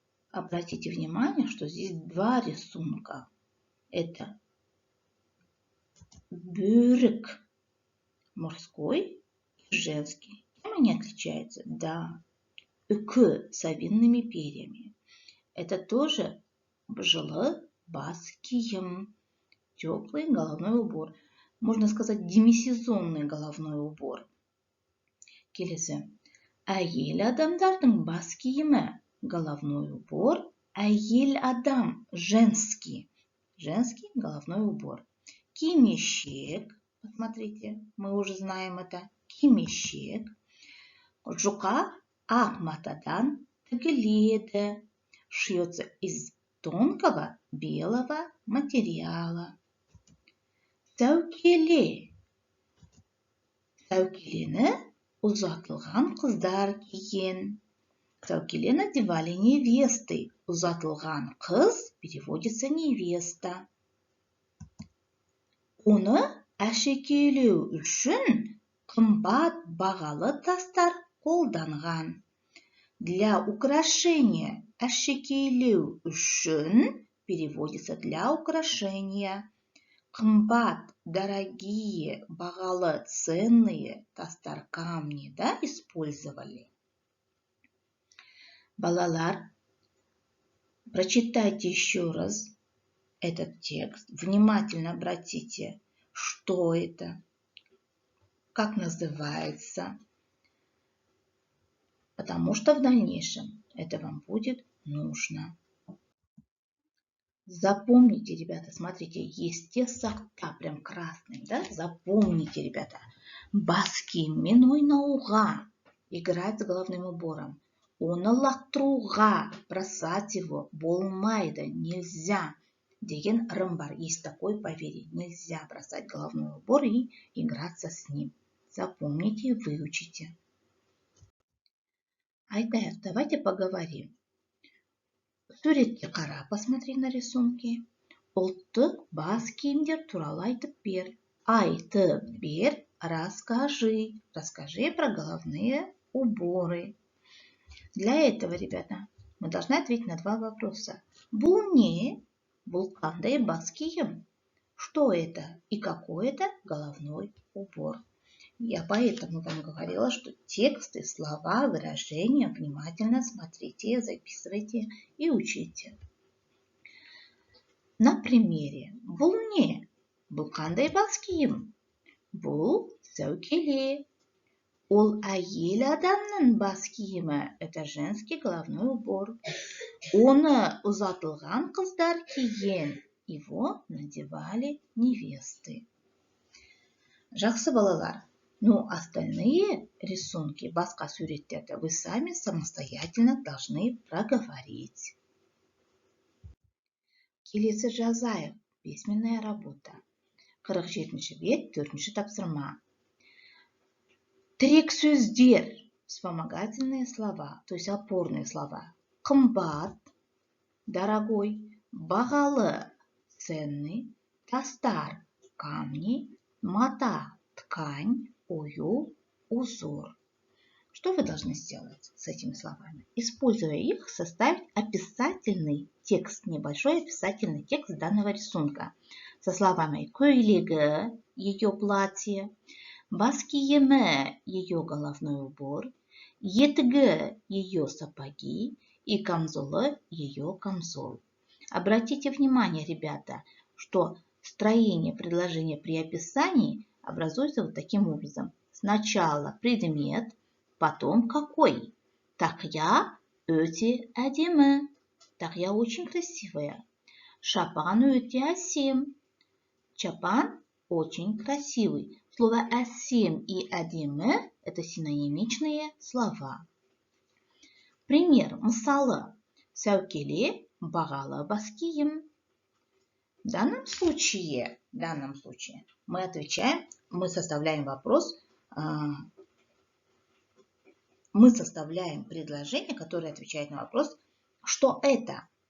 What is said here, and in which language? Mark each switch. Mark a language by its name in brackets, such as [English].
[Russian] Обратите внимание, что здесь два рисунка. Это бөрік мужской и женский. Чем они отличаются? Да, үкі с совиными перьями. Это тоже жылы баскием. Теплый головной убор. Можно сказать, демисезонный головной убор. [Kazakh] Келесі. Әйел адамдардың бас киімі. [Russian] Головной убор. [Kazakh] Әйел адам. [Russian] Женский. Женский головной убор. Кимешек. Посмотрите, мы уже знаем это. [Kazakh] Кимешек. Жұқа ақ матадан тігіледі. [Russian] Шьется из тонкого белого материала. [Kazakh] Сәукеле. Сәукелені ұзатылған қыздар киген. [Russian] Сәукеле надевали невесты. [Kazakh] Ұзатылған қыз [Russian] переводится невеста. [Kazakh] Оны әшекейлеу үшін қымбат бағалы тастар қолданған. [Russian] Для украшения [Kazakh] әшекейлеу үшін [Russian] переводится для украшения. Қымбат, дорогие, бағалы, ценные тастар, камни, да, использовали. Балалар, прочитайте еще раз этот текст. Внимательно обратите, что это, как называется. Потому что в дальнейшем это вам будет нужно. Запомните, ребята, смотрите, есть те сорта, прям красные, да? Запомните, ребята. Баски миной науга. Играть с головным убором. [Kazakh] Оны лақтыруға, [Russian] бросать его, [Kazakh] болмайды, нельзя. Деген ырым бар. [Russian] Есть такое поверье. Нельзя бросать головной убор и играться с ним. Запомните и выучите. Айтайық, давайте поговорим. [Kazakh] Суретке қара, [Russian] посмотри на рисунки. [Kazakh] Ұлттық бас киімдер туралы айтып бер. Айтып бер, расскажи. [Russian] Расскажи про головные уборы. Для этого, ребята, мы должны ответить на два вопроса. [Kazakh] Бұл не? Бұл қандай бас киім? [Russian] Что это и какой это головной убор? Я поэтому вам говорила, что тексты, слова, выражения внимательно смотрите, записывайте и учите. На примере. [Kazakh] Бұл не? Бұл қандай бас киім? Бұл сәукеле. Ол әйел адамның бас киімі. [Russian] Это женский головной убор. [Kazakh] Оны ұзатылған қыздар киген. [Russian] Его надевали невесты. [Kazakh] Жақсы балалар. [Russian] Но остальные рисунки, [Kazakh] басқа суреттерді [Russian] вы сами самостоятельно должны проговорить. [Kazakh] Келесі жазайық. [Russian] Письменная работа. [Kazakh] 47-ші бет, 4-ші тапсырма. Тірек сөздер. [Russian] Вспомогательные слова, то есть опорные слова. [Kazakh] Қымбат, дорогой, бағалы, ценный, тастар, камни, мата, ткань, ою, узор. [Russian] Что вы должны сделать с этими словами? Используя их, составить описательный текст, небольшой описательный текст данного рисунка. Со словами көйлегі, ее платье, бас киімі, ее головной убор, етігі, ее сапоги и камзолы, ее камзол. Обратите внимание, ребята, что строение предложения при описании образуется вот таким образом. Сначала предмет, потом какой. [Kazakh] Тақия өте әдемі. [Russian] Тақия очень красивая. [Kazakh] Шапан өте әсем. [Russian] Чапан очень красивый. Слово әсем и әдемі – это синонимичные слова. Пример. Мысалы. [Kazakh] Сәукеле, бағалы бас киім. [Russian] В данном случае мы отвечаем, мы составляем вопрос, мы составляем предложение, которое отвечает на вопрос, что это?